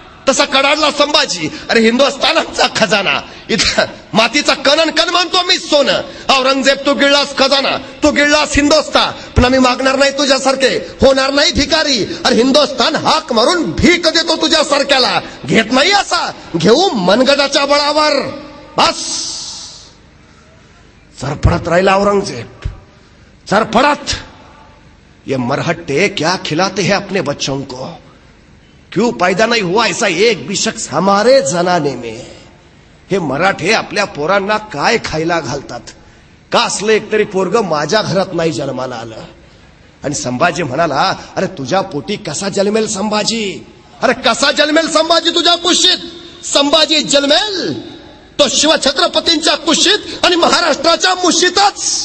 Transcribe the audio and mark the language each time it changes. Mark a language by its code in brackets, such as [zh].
[mr] तसा कडाडला संभाजी, अरे हिंदुस्थानाचा खजाना, इथं मातीचा कणन कण मानतो मी सोनं. औरंगजेब, तू गिळलास खजाना, तू गिळलास हिंदुस्थान, पण आम्ही मागणार नाही तुझ्यासारखे, होणार नाही भिकारी. अरे हिंदुस्थान हाक मारून भीक देतो तुझ्यासारख्याला, घेत नाही असा, घेऊ मनगटाच्या बळावर. बस. सरपडत राहिला औरंगजेब, सरपडत. [hi] ये मरहट्टे क्या खिलाते हैं अपने बच्चों को, क्यों पैदा नहीं हुआ ऐसा एक भी शख्स हमारे जनाने में. [mr] हे मराठे आपल्या पोरांना काय खायला घालतात, का असलं एकतरी पोरग माझ्या घरात नाही जन्माला आलं. आणि संभाजी म्हणाला, अरे तुझ्या पोटी कसा जन्मेल संभाजी, अरे कसा जन्मेल संभाजी तुझ्या कुशीत. संभाजी जन्मेल तो शिवछत्रपतींच्या कुशीत आणि महाराष्ट्राच्या मुशीतच.